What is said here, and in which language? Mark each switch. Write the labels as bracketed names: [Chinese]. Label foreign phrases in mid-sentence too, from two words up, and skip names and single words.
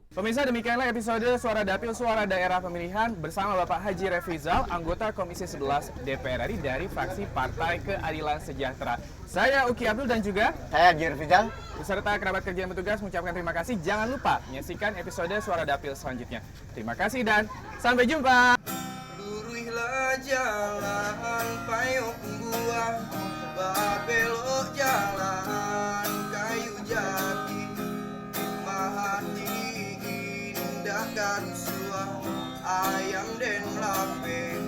[Indonesian] Pemirsa, demikianlah episode Suara Dapil Suara Daerah Pemilihan bersama Bapak Haji Refrizal, anggota Komisi 11 DPR RI dari fraksi Partai Keadilan Sejahtera. Saya Uki Abdul dan juga Saya Haji Refrizal. beserta kerabat kerja yang bertugas mengucapkan terima kasih. Jangan lupa menyaksikan episode Suara Dapil selanjutnya. Terima kasih dan sampai jumpa. [Minangkabau] Lurihlah jalan payung buah, babelok jalan kayu jati, mahati indah karusuah, ayam den lape,